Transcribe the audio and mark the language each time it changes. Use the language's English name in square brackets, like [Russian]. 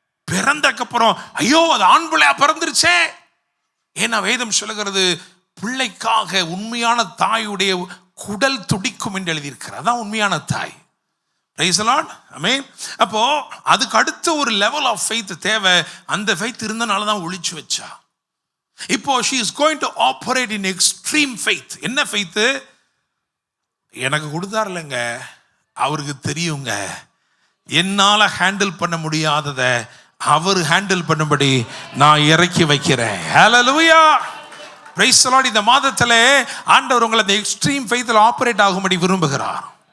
[Tamil] பிறந்தக்கப்புறம் ஐயோ அது ஆண் பிள்ளையா பிறந்துருச்சே. ஏன்னா வேதம் சொல்லுகிறது, பிள்ளைக்காக உண்மையான தாயுடைய குடல் துடிக்கும் என்று எழுதியிருக்கிறார். அதான் உண்மையான தாய். Praise the Lord. ஆமென். அப்போ அதுக்கு அடுத்த ஒரு லெவல் ஆஃப் ஃபெய்த் தேவை. அந்த ஃபெய்த் இருந்தனால தான் ஒளிச்சு வச்சா. இப்போ [English] she is going to operate in extreme faith. [Tamil] என்ன ஃபெய்த்? எனக்கு கொடுத்தாருலங்க, அவருக்கு தெரியுங்க, என்னால ஹேண்டில் பண்ண முடியாததை அவர் ஹேண்டில் பண்ணும்படி நான் இறக்கி வைக்கிறேன். ஹல்லேலூயா, பிரைஸ் தி லார்ட். இந்த மாதத்திலே ஆண்டவர் உங்களை அந்த எக்ஸ்ட்ரீம் ஃபெய்த்தில் ஆபரேட் ஆகும்படி விரும்புகிறார்.